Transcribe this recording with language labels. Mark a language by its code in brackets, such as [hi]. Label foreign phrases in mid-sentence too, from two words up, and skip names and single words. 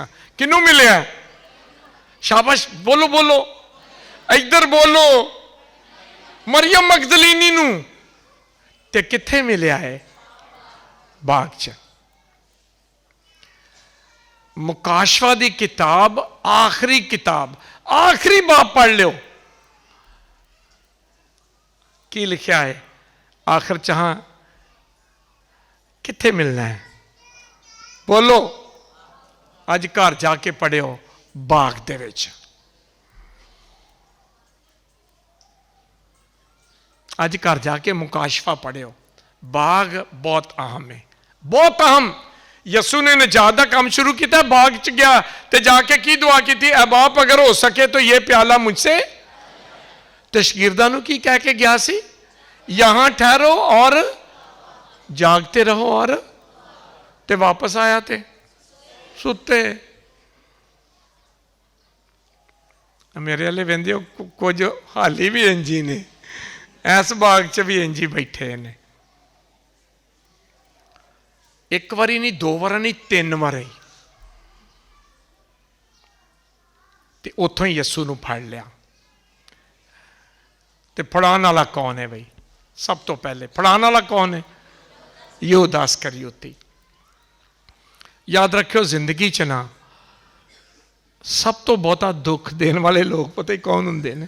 [pa] ਕਿਨੂੰ ਮਿਲਿਆ? [hi] शाबाश, बोलो बोलो, इधर बोलो। [pa] ਮਰੀਅਮ ਮਗਦਲੀਨੀ ਨੂੰ। ਤੇ ਕਿੱਥੇ ਮਿਲਿਆ ਹੈ? ਬਾਗ਼ ਚ। ਮੁਕਾਸ਼ਵਾ ਦੀ ਕਿਤਾਬ, ਆਖ਼ਰੀ ਕਿਤਾਬ, ਆਖ਼ਰੀ ਬਾਬ ਪੜ੍ਹ ਲੋ, ਕੀ ਲਿਖਾ ਹੈ ਆਖ਼ਰ ਚਾਹ ਕਿੱਥੇ ਮਿਲਣਾ ਹੈ? ਬੋਲੋ, ਅੱਜ ਘਰ ਜਾ ਕੇ ਪੜ੍ਹਿਓ ਬਾਗ਼ ਦੇ ਵਿੱਚ। ਅੱਜ ਘਰ ਜਾ ਕੇ ਮੁਕਾਸ਼ਫ਼ਾ ਪੜ੍ਹਿਓ। [hi] बाग बहुत अहम है, बहुत अहम। यसू ने नजात का काम शुरू किया, [pa] ਬਾਗ਼ ਚ [hi] गया तो जाके की दुआ की थी? ऐ बाप, अगर हो सके तो ये प्याला मुझसे। [pa] ਤੋ ਸ਼ਾਗਿਰਦਾਂ ਨੂੰ ਕੀ ਕਹਿ ਕੇ ਗਿਆ ਸੀ? [hi] यहां ठहरो और जागते रहो। [pa] ਔਰ ਤੇ ਵਾਪਸ ਆਇਆ ਥੇ ਸੁੱਤੇ। ਮੇਰੇ ਵਾਲੇ ਵੇਂਦੇ ਹੋ, ਕੁਝ ਹਾਲੀ ਭੀ ਇੰਜੀ ਨੇ, ਇਸ ਬਾਗ਼ ਚ ਭੀ ਇੰਜੀ ਬੈਠੇ ਨੇ। ਇੱਕ ਬਾਰੀ ਨਹੀਂ, 2 ਬਾਰ ਨਹੀਂ, 3 ਬਾਰ। ਤੇ ਉੱਥੋਂ ਹੀ ਯਿਸੂ ਨੂੰ ਫੜ ਲਿਆ। ਤੇ ਫੜਾਉਣ ਵਾਲਾ ਕੌਣ ਹੈ ਬਈ? ਸਭ ਤੋਂ ਪਹਿਲੇ ਫੜਾਉਣ ਵਾਲਾ ਕੌਣ ਹੈ? ਯਹੂਦਾ ਇਸਕਰਿਓਤੀ। ਯਾਦ ਰੱਖਿਓ, ਜ਼ਿੰਦਗੀ 'ਚ ਨਾ ਸਭ ਤੋਂ ਬਹੁਤਾ ਦੁੱਖ ਦੇਣ ਵਾਲੇ ਲੋਕ ਪਤਾ ਹੀ ਕੌਣ ਹੁੰਦੇ ਨੇ?